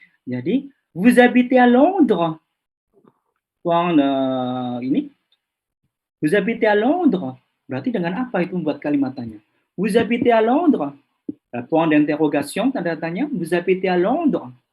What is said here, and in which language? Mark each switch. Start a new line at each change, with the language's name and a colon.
French: Jadi, vous habitez à Londres? Point ini, vous habitez à Londres?
Indonesian: Berarti dengan apa itu membuat kalimat tanya?
French: Vous habitez à Londres? Point d'interrogation, tanda tanya, vous habitez à Londres?